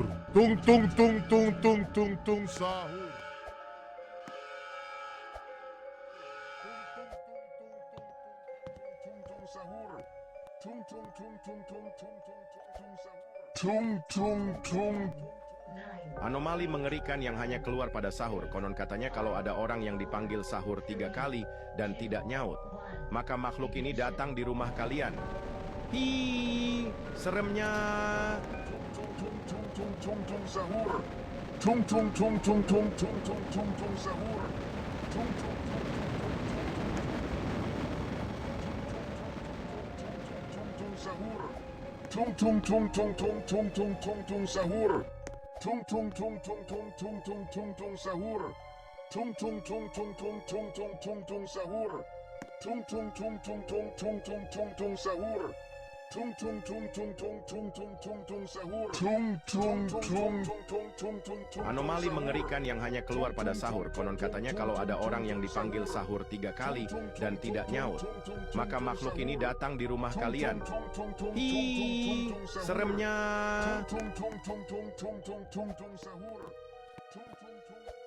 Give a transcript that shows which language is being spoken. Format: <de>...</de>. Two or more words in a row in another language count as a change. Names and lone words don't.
<id>Tung tung tung tung tung tung tung sahur. sahur. Tung tung tung tung tung tung tung tung sahur. Tung tung tung. 9, Anomali mengerikan yang hanya keluar pada sahur. Konon katanya kalau ada orang yang dipanggil sahur 3 kali dan tidak nyaut, 1, maka makhluk ini datang di rumah kalian. Hi, seremnya. Tung tung tung sahur. Tung tung tung tung tung tung tung tung tung sahur. Tung tung tung sahur. Tung tung tung tung tung tung tung tung tung sahur. Tung tung tung tung tung tung tung tung tung sahur. Tung tung tung tung tung tung tung tung tung sahur. Tung tung tung tung tung tung tung tung tung sahur. Tung tung tung tung tung tung tung tung tung sahur. Tung tung tung tung tung tung. Anomali mengerikan yang hanya keluar pada sahur. Konon katanya kalau ada orang yang dipanggil sahur 3 kali dan tidak nyaut, maka makhluk ini datang di rumah kalian. Hi, seremnya. Tung tung tung tung tung tung tung tung sahur. Tung tung tung.</id>